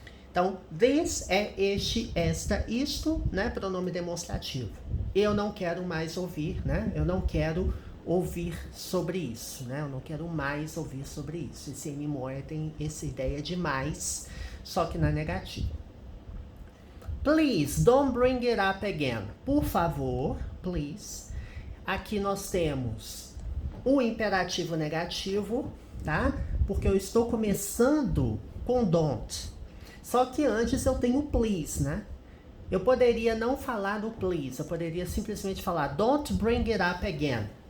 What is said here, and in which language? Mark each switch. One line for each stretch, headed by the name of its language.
Portuguese: Então, this é este, esta, isto, né? Pronome demonstrativo. Eu não quero mais ouvir, né? Eu não quero ouvir sobre isso, né? Eu não quero mais ouvir sobre isso. Esse anymore tem essa ideia de mais, só que na negativa.
English: Please, don't bring it up again.
Portuguese: Por favor, please. Aqui nós temos o imperativo negativo, tá? Porque eu estou começando com don't. Só que antes eu tenho please, né? Eu poderia não falar do please, eu poderia simplesmente falar
English: don't bring it up again.